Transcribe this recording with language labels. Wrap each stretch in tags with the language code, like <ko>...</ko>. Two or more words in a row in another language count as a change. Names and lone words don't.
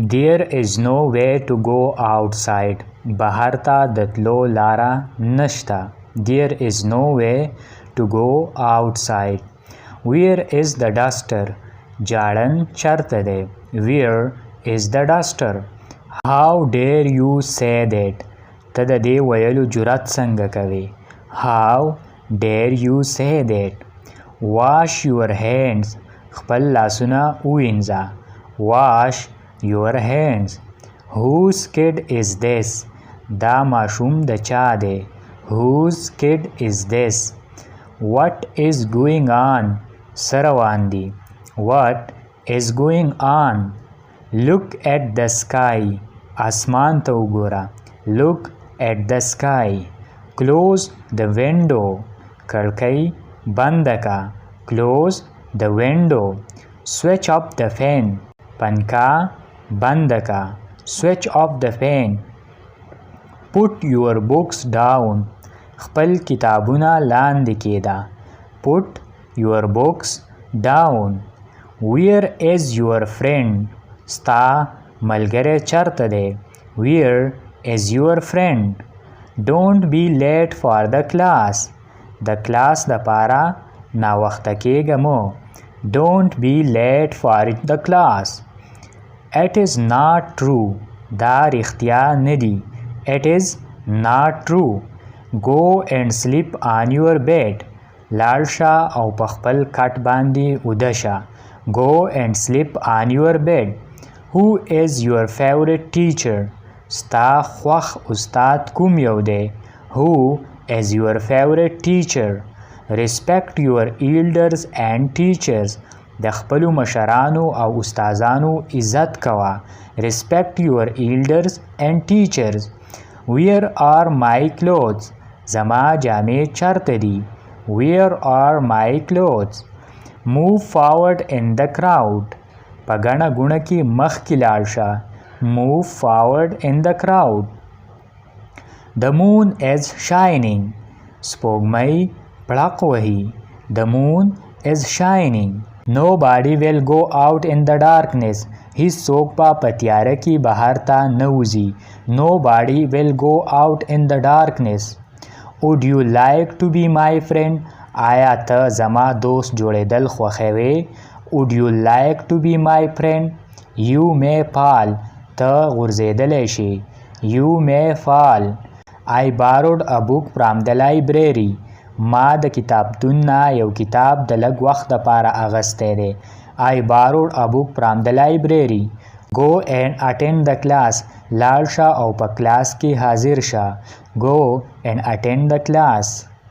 <en>There is no way to go outside.</en> <ps>بهر ته د تلو لاره نشته.</ps> <en>There is no way to go outside. Where is the duster?</en> <ps>جاړن چرته دی.</ps> <en>Where is the duster? How dare you say that?</en> <ps>ته د دې ویلو جرأت څنګه کوې.</ps> <en>How dare you say that? Wash your hands.</en> <ps>خپل لاسونه ووینځه.</ps> <en>Wash your hands. Whose kid is this?</en> <ps>دا ماشوم د چا دی.</ps> <en>Whose kid is this? What is going on?</en> <ps>څه روان دي.</ps> <en>What is going on? Look at the sky.</en> <ps>اسمان ته وګوره.</ps> <en>Look at the sky. Close the window.</en> <ps>کړکۍ بنده کا.</ps> <en>Close the window. Switch off the fan.</en> <ps>پنکا بنده کا.</ps> <en>Switch off the fan. Put your books down.</en> <ps>خپل کتابونه لاندې کېږده.</ps> <en>Put your books down. Where is your friend?</en> <ps>ستا ملګری چرته دی.</ps> <en>Where is your friend? Don't be late for the class.</en> <ps>د کلاس دپاره ناوخته کېږه مو.</ps> <en>Don't be late for the class. It is not true.</en> <ps>دا رښتیا نه دي.</ps> <en>It is not true. Go and sleep on your bed.</en> <ps>لاړ شه او په خپل کټ باندې ویده شه.</ps> <en>Go and sleep on your bed. Who is your favorite teacher?</en> <ps>ستا خوښ استاد کوم یو دی.</ps> <en>Who is your favorite teacher? Respect your elders and teachers.</en> <ps>د خپلو مشرانو او استادانو عزت کوه.</ps> <en>Respect your elders and teachers. Where are my clothes?</en> <ps>زما جامې چرته دي.</ps> <en>Where are my clothes? Move forward in the crowd.</en> <ps>په ګڼه ګوڼه کې مخکې لاړ شه.</ps> <en>Move forward in the crowd. The moon is shining.</en> <ps>سپوږمۍ پړق وهي.</ps> <en>The moon is shining. Nobody will go out in the darkness.</en> <ps>هیڅوک به په تیاره کې بهر ته نه وځي.</ps> <en>Nobody will go out in the darkness. Would you like to be my friend?</en> <ps>آیا ته زما دوست جوړېدل خوښوې.</ps> <en>Would you like to be my friend? You may fall.</en> <ps>ته غورځېدلی شي.</ps> <en>You may fall. I borrowed a book from the library.</en> <ps>ما د کتابتون نه یو کتاب د لږ وخت دپاره اخیستی دی.</ps> <en>I borrowed a book from the library. Go and attend the class.</en> <ps>لاړ شه او په کلاس کې حاضر شه.</ps> <en>Go and attend the class.</en>